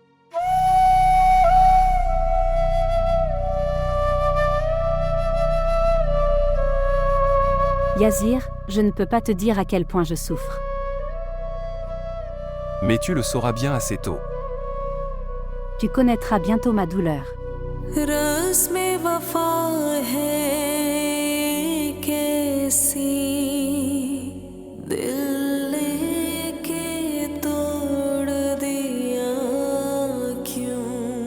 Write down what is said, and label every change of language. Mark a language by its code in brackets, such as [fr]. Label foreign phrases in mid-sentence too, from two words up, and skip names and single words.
[fr] Yazir, je ne peux pas te dire à quel point je souffre. Mais tu le sauras bien assez tôt. Tu connaîtras bientôt ma douleur. [hi] रस्म वफा है कैसी दिल लेके तोड़ दिया क्यों